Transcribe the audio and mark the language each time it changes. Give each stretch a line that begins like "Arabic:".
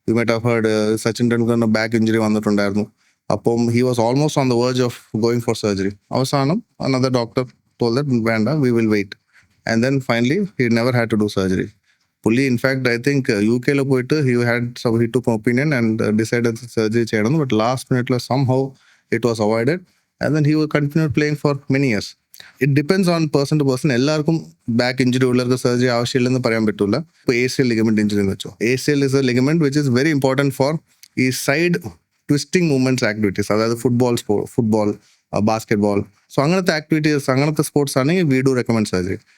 English: you might have heard Sachin ടെണ്ടുൽക്കറിന് back injury
Malayalam: വന്നിട്ടുണ്ടായിരുന്നു. അപ്പം
English: He was almost on the verge of going for surgery. അവസാനം another doctor told that വേണ്ട, we will wait. And then finally he never had to do surgery.
Malayalam: പുള്ളി
English: in fact I think UK
Malayalam: പോയിട്ട്
English: he took opinion and decided
Malayalam: surgery ചെയ്യണം.
English: but
Malayalam: last മിനിറ്റിൽ
English: somehow it was avoided and then he will continue playing for many years. It depends on person to person.
Malayalam: എല്ലാവർക്കും back injury ഉള്ളവർക്ക് surgery ആവശ്യമില്ലെന്ന് പറയാൻ പറ്റില്ല.
English: ഇപ്പോൾ ACL ligament injury
Malayalam: എന്ന് വെച്ചോ,
English: ACL is a ligament which is very important for
Malayalam: ഈ side twisting movements activities, അതായത്
English: football basketball,
Malayalam: സോ അങ്ങനത്തെ ആക്ടിവിറ്റീസ്, അങ്ങനത്തെ സ്പോർട്സ് ആണെങ്കിൽ
English: We do recommend surgery.